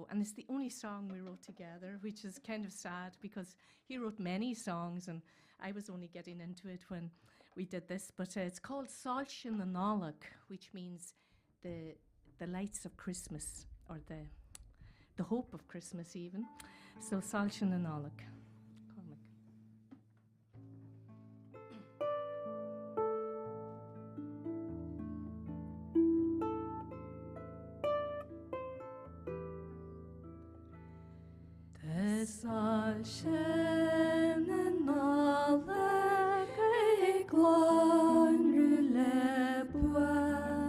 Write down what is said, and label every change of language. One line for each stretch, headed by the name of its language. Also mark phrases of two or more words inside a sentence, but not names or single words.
English: And it's the only song we wrote together, which is kind of sad because he wrote many songs and I was only getting into it when we did this. But it's called Sult na Nollag, which means the lights of Christmas, or the hope of Christmas even. So Sult na Nollag. Cormac.
Irish: Sult na Nollag I glón rúle bua